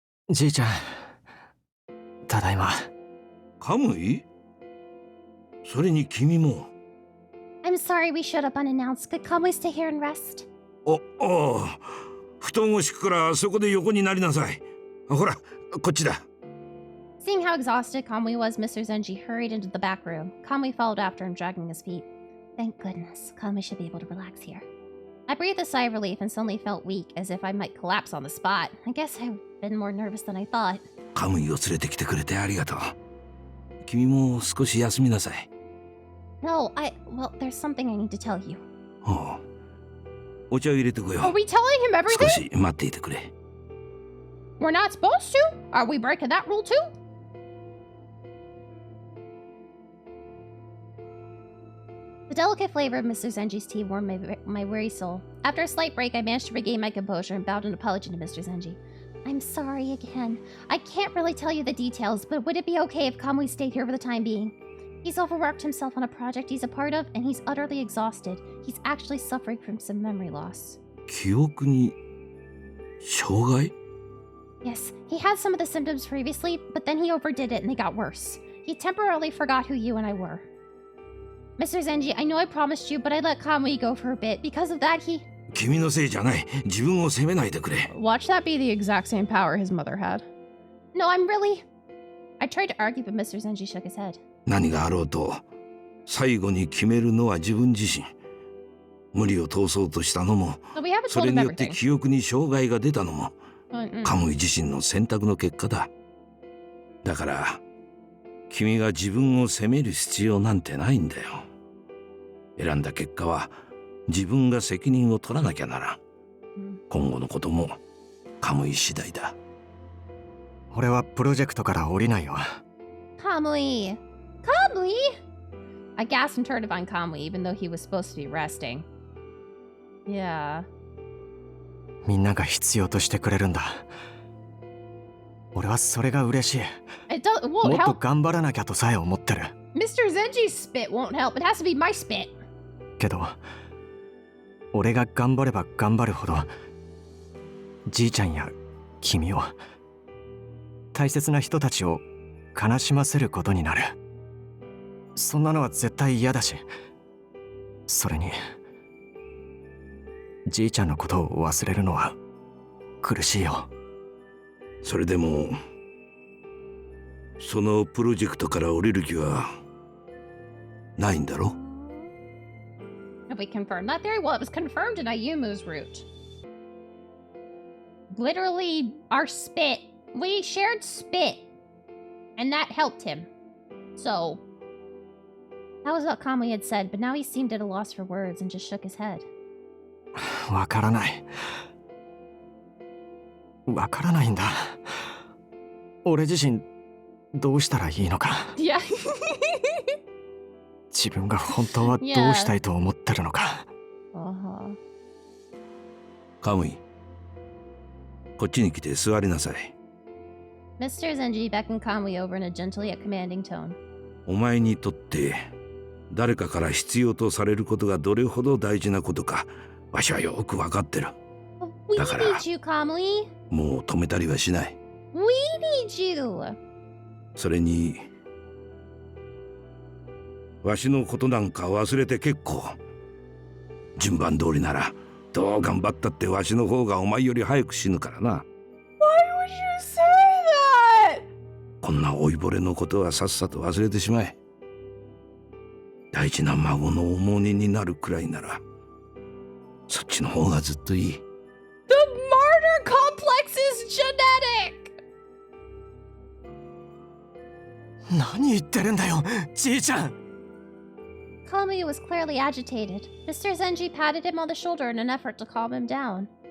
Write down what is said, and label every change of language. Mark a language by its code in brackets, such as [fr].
[ja] じいちゃん、ただいま。カムイ？それに君も。 [en] I'm sorry we showed up unannounced. Could Kamui stay here and rest? [ja] ああ、布団を敷くからそこで横になりなさい。ほら、こっちだ。 [en] Seeing how exhausted Kamui was, Mr. Zenji hurried into the back room. Kamui followed after him, dragging his feet. Thank goodness. Kamui should be able to relax here. I breathed a sigh of relief and suddenly felt weak, as if I might collapse on the spot. I guess I've been more nervous than I thought. [ja] カムイを連れてきてくれてありがとう。君も少し休みなさい。 [en] No, well, there's something I need to tell you. [ja] お茶を入れてこよう。 [en] Are we telling him everything? [ja] 少し待っていてくれ。 [en] We're not supposed to? Are we breaking that rule too? The delicate flavor of Mr. Zenji's tea warmed my weary soul. After a slight break, I managed to regain my composure and bowed an apology to Mr. Zenji. I'm sorry again. I can't really tell you the details, but would it be okay if Kamui stayed here for the time being? He's overworked himself on a project he's a part of, and he's utterly exhausted. He's actually suffering from some memory loss. [ja] 記憶に障害? [en] Yes, he had some of the symptoms previously, but then he overdid it and they got worse. He temporarily forgot who you and I were. Mr. Zenji, I know I promised you, but I let Kamui go for a bit. Because of that, he... [ja] 君のせいじゃない。自分を責めないでくれ。 [en] Watch that be the exact same power his mother had. No, I'm really... I tried to argue, but Mr. Zenji shook his head. [ja] 何があろうと、最後に決めるのは自分自身。無理を通そうとしたのも、それによって記憶に障害が出たのも、カムイ自身の選択の結果だ。だから、君が自分を責める必要なんてないんだよ。選んだ結果は、自分が責任を取らなきゃならん。今後のこともカムイ次第だ。俺はプロジェクトから降りないよ。 [en] Kamui! I gasped and turned to find Kamui, even though he was supposed to be resting. Yeah. [ja] みんなが必要としてくれるんだ。俺はそれが嬉しい。もっと頑張らなきゃとさえ思ってる。 [en] Mr. Zenji's spit won't help. It has to be my spit. [ja] けど、俺が頑張れば頑張るほど、じいちゃんや君を、大切な人たちを悲しませることになる。そんなのは絶対嫌だし、それにじいちゃんのことを忘れるのは苦しいよ。それでもそのプロジェクトから降りる気はないんだろ？ [en] Have we confirmed that theory? Well, it was confirmed in Ayumu's route. Literally, our spit. We shared spit. And that helped him. So. That was what Kamui had said, but now he seemed at a loss for words and just shook his head. [ja] わからない。わからないんだ。俺自身、どうしたらいいのか。 [en] Yeah. [ja] 自分が本当はどうしたいと思ってるのか。カムイ、こっちに来て座りなさい。 [en] Mr. Zenji beckoned Kamui over in a gentle yet commanding tone. [ja] お前にとって誰かから必要とされることがどれほど大事なことか、わしはよくわかってる。だから、 [en] We need you, Kamui. [ja] もう止めたりはしない。 [en] We need you. [ja] それに、わしのことなんか忘れて結構。順番通りなら、どう頑張ったってわしの方がお前より早く死ぬからな。 [en] Why would you say that? [ja] こんな老いぼれのことはさっさと忘れてしまえ。大事な孫の重荷になるくらいなら、そっちの方がずっといい。 [en] The martyr complex is genetic! [ja] 何言ってるんだよ、じいちゃん。 [en] Kamui was clearly agitated. Mr. Zenji patted him on the shoulder in an effort to calm him down.